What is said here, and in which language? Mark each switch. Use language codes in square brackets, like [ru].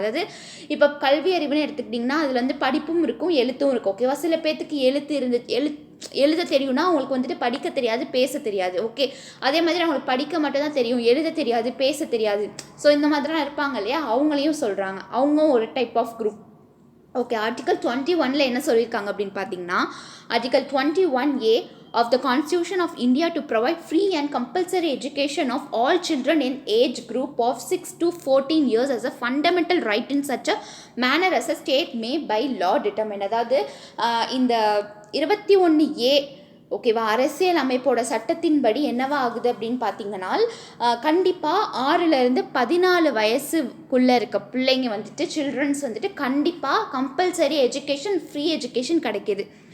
[ta] அதாவது இப்போ கல்வி அறிவுன்னு எடுத்துக்கிட்டிங்கன்னா அதில் வந்து படிப்பும் இருக்கும், எழுத்தும் இருக்கும். ஓகேவா, சில பேர்த்துக்கு எழுத தெரியும்னா அவங்களுக்கு வந்துட்டு படிக்க தெரியாது, பேச தெரியாது. ஓகே, அதே மாதிரி அவங்களுக்கு படிக்க மட்டும் தான் தெரியும், எழுத தெரியாது, பேச தெரியாது. ஸோ இந்த மாதிரிலாம் இருப்பாங்க இல்லையா, அவங்களையும் சொல்கிறாங்க. அவங்க ஒரு type of group. Okay, article 21 என்ன சொல்லியிருக்காங்க அப்படின்னு பார்த்தீங்கன்னா, article [en] 21A of the Constitution of India to provide free and compulsory education of all children in age group of 6 to 14 years as a fundamental right in such a manner as a state may by law determine. [ta] அதாவது இந்த 21A ஓகேவா, அரசியல் அமைப்போட சட்டத்தின்படி என்னவா ஆகுது அப்படின்னு பார்த்தீங்கன்னா, கண்டிப்பாக 6லேருந்து 14 வயசுக்குள்ளே இருக்க பிள்ளைங்க வந்துட்டு சில்ட்ரன்ஸ் வந்துட்டு கண்டிப்பாக கம்பல்சரி எஜுகேஷன், ஃப்ரீ எஜுகேஷன் கிடைக்கிது.